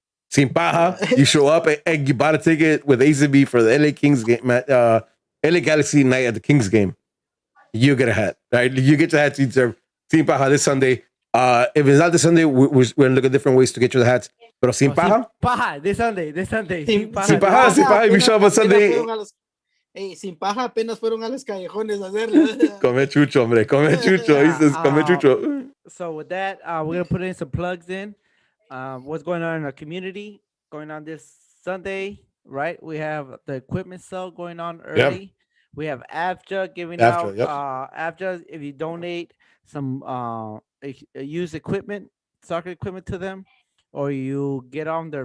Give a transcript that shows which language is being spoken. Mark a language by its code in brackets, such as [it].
[es] Sin paja, [en] you show up and you bought a ticket with ACB for the LA Kings game, LA Galaxy night at the Kings game. You get a hat, right? You get the hats you deserve. [es] Sin paja [en] this Sunday. If it's not this Sunday, we're going to look at different ways to get you the hats. [es] Pero sin paja. Sin paja, [en] this Sunday. [es] Sin paja, [en] if you show up on Sunday. [es] Sin paja apenas fueron a los callejones a hacerlo. Come chucho, hombre. Come chucho. [en] He says, [es] come chucho. [en] So with that, we're going to put in some plugs in. What's going on in our community going on this Sunday, right? We have the equipment sale going on early. Yep. We have AFJA giving out AFJA if you donate some used equipment, soccer equipment to them, or you get on their